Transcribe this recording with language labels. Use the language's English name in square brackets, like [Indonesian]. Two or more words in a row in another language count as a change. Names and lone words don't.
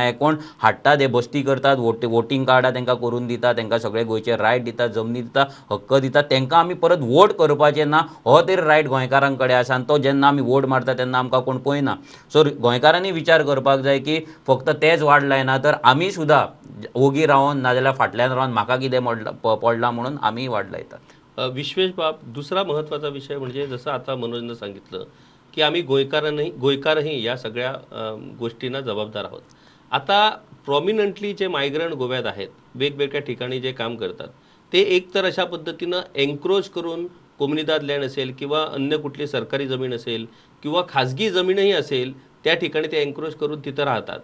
[Konkani] हे कोण हाडटा ते बस्ती करतात वोटींग कार्डां तांकां करून दिता तांकां सगळे गोंयचे रायट दिता जमनी दिता हक्क दिता तांकां आमी परत वोट करपाचें ना हो तरी रायट गोंयकारां कडेन आसा आनी तो जेन्ना आमी वोट मारता तेन्ना आमकां कोण पळयना. सो गोंयकारांनी विचार करपाक जाय की फक्त तेच वाट लायना तर आमी सुद्दां ओगी रावन नाजाल्यार फाटल्यान रावन म्हाका कितें पडलां म्हणून आमी वाट लायतात. [Marathi] विश्वेश बाब दुसरा महत्त्वाचा विषय म्हणजे जसं आता मनोजनं सांगितलं की आम्ही गोयकारही या सगळ्या गोष्टींना जबाबदार आहोत. आता प्रॉमिनंटली जे मायग्रंट गोव्यात आहेत वेगवेगळ्या ठिकाणी जे काम करतात ते एक तर अशा पद्धतीनं एन्क्रोच करून कोमुनिदाद लँड असेल किंवा अन्य कुठली सरकारी जमीन असेल किंवा खाजगी जमीनही असेल त्या ठिकाणी ते एन्क्रोच करून तिथं राहतात.